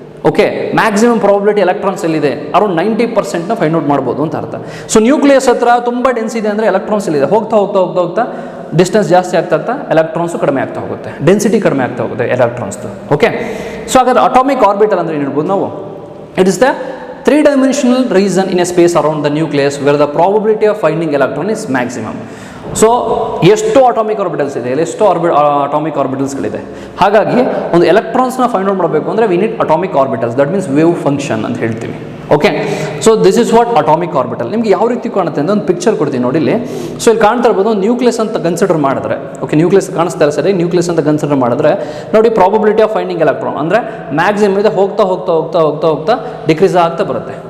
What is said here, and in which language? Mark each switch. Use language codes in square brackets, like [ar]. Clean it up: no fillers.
[kn] Okay, maximum probability electrons ಎಲ್ಲಿದೆ, around 90%ನ find out ಮಾಡ್ಬೋದು ಅಂತ ಅರ್ಥ. ಸೊ ನ್ಯೂಕ್ಲಿಯಸ್ ಹತ್ರ ತುಂಬ ಡೆನ್ಸ್ ಇದೆ ಅಂದರೆ ಎಲೆಕ್ಟ್ರಾನ್ಸ್ ಎಲ್ಲಿದೆ, ಹೋಗ್ತಾ ಹೋಗ್ತಾ ಹೋಗ್ತಾ ಹೋಗ್ತಾ ಡಿಸ್ಟೆನ್ಸ್ ಜಾಸ್ತಿ ಆಗ್ತಾ ಎಲೆಕ್ಟ್ರಾನ್ಸು ಕಡಿಮೆ ಆಗ್ತಾ ಹೋಗುತ್ತೆ, ಡೆನ್ಸಿಟಿ ಕಡಿಮೆ ಆಗ್ತಾ ಹೋಗುತ್ತೆ ಎಲೆಕ್ಟ್ರಾನ್ಸ್ದು. ಓಕೆ, ಸೊ ಹಾಗಾದ್ರೆ ಅಟಾಮಿಕ್ ಆರ್ಬಿಟಲ್ ಅಂದರೆ ಏನು ಹೇಳ್ಬೋದು ನಾವು? [en] It is the 3-dimensional region in a space around the nucleus where the probability of finding electron is maximum. [kn] So ಎಷ್ಟು ಅಟಾಮಿಕ್ ಆರ್ಬಿಟಲ್ಸ್ ಇದೆ, ಎಷ್ಟು ಅಟಾಮಿಕ್ ಆರ್ಬಿಟಲ್ಸ್ಗಳಿದೆ. ಹಾಗಾಗಿ ಒಂದು ಎಲೆಕ್ಟ್ರಾನ್ಸ್ನ ಫೈಂಡ್ ಔಟ್ ಮಾಡಬೇಕು ಅಂದರೆ [en] we need atomic orbitals, [kn] that means wave function ಅಂತ ಹೇಳ್ತೀವಿ. Okay, so this is what atomic orbital. ನಿಮ್ಗೆ ಯಾವ ರೀತಿ ಕಾಣುತ್ತೆ ಅಂತ ಒಂದು ಪಿಕ್ಚರ್ ಕೊಡ್ತೀನಿ ನೋಡಿ ಇಲ್ಲಿ. ಸೊ ಇಲ್ಲಿ ಕಾಣ್ತಾ ಇರ್ಬೋದು, ಒಂದು ನ್ಯೂಕ್ಲಿಯಸ್ ಅಂತ ಕನ್ಸಿಡರ್ ಮಾಡಿದ್ರೆ, ಓಕೆ, ನ್ಯೂಕ್ಲಿಯಸ್ ಕಾಣಿಸ್ತಾ ಇಲ್ಲ ಸರಿ, ನ್ಯೂಕ್ಲಿಯಸ್ ಅಂತ ಕನ್ಸಿಡರ್ ಮಾಡಿದ್ರೆ ನೋಡಿ, ಪ್ರಾಬಬಿಲಿಟಿ ಆಫ್ ಫೈಂಡಿಂಗ್ ಎಲೆಕ್ಟ್ರಾನ್ ಅಂದರೆ ಮ್ಯಾಕ್ಸಿಮಮ್ ಇದೆ, ಹೋಗ್ತಾ ಹೋಗ್ತಾ ಹೋಗ್ತಾ ಹೋಗ್ತಾ ಹೋಗ್ತಾ ಡಿಕ್ರೀಸ್ ಆಗ್ತಾ ಬರುತ್ತೆ.